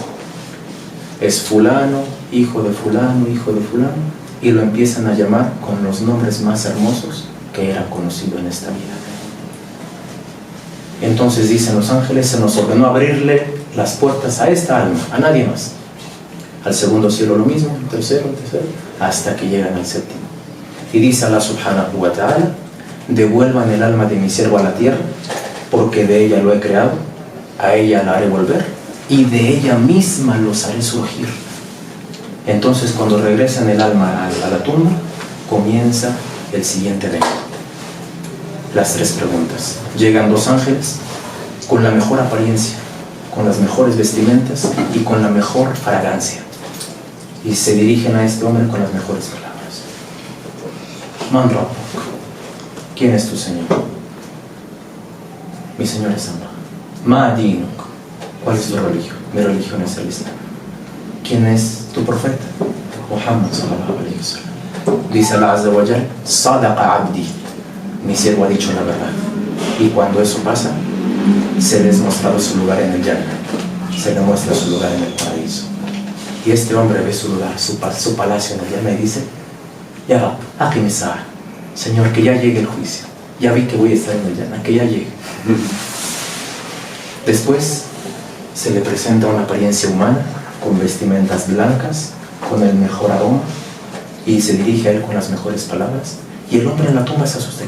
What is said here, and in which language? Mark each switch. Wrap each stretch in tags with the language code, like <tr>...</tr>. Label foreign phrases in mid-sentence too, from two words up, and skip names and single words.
<es>Es fulano, hijo de fulano, hijo de fulano, y lo empiezan a llamar con los nombres más hermosos que era conocido en esta vida. Entonces dicen los ángeles: se nos ordenó abrirle las puertas a esta alma, a nadie más. Al segundo cielo lo mismo, tercero, hasta que llegan al séptimo. Y dice Allah</es> <ar>سبحانه وتعالى:</ar> <es>devuelvan el alma de mi siervo a la tierra, porque de ella lo he creado, a ella la haré volver, y de ella misma los haré surgir. Entonces cuando regresan el alma a la tumba, comienza el siguiente evento. Las tres preguntas. Llegan dos ángeles con la mejor apariencia, con las mejores vestimentas y con la mejor fragancia, y se dirigen a este hombre con las mejores palabras.</es> <ar>من ربك,</ar> <es>¿quién es tu Señor? Mi Señor es Allah.</es> <ar>ما دينك,</ar> <es>¿cuál es tu religión? Mi religión es el Islam. ¿Quién es tu profeta?</es> <ar>محمد صلى الله عليه وسلم.</ar> <es>Dice Allah</es> <ar>عز وجل: صدق عبدي,</ar> <es>mi siervo ha dicho la verdad. Y cuando eso pasa, se le es mostrado su lugar en el Jannah, se le muestra su lugar en el paraíso. Y este hombre ve su lugar, su palacio en el Jannah, y dice:</es> <ar>يا رب، أقم الساعة,</ar> <es>Señor, que ya llegue el juicio. Ya vi que voy a estar en el Jannah, que ya llegue. Después se le presenta una apariencia humana, con vestimentas blancas, con el mejor aroma, y se dirige a él con las mejores palabras. Y el hombre en la tumba se asusta.</es>